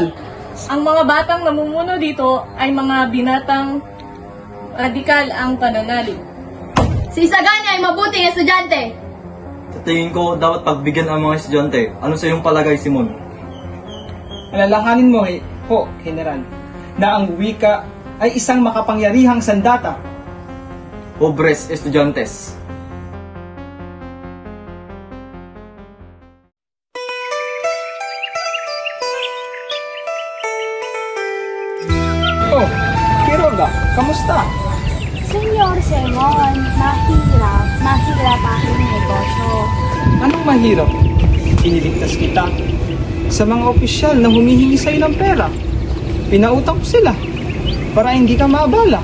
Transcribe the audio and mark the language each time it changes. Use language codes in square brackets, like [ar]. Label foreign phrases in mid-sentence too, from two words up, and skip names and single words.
[tl] Ang mga batang namumuno dito ay mga binatang radikal ang pananalig. Si Sagana ay mabuting estudyante. Sa tingin ko, dapat pagbigyan ang mga estudyante. Ano sa iyong palagay, Simon? Alalahanin mo po, General, na ang wika ay isang makapangyarihang sandata. [es] Pobres estudiantes. [tl] Oh, Quiroga, kamusta? Senyor Simon, mahirap aking negosyo. Anong mahirap? Iniligtas kita sa mga opisyal na humihingi sa'yo ng pera. Pinautang ko sila para hindi ka maabala.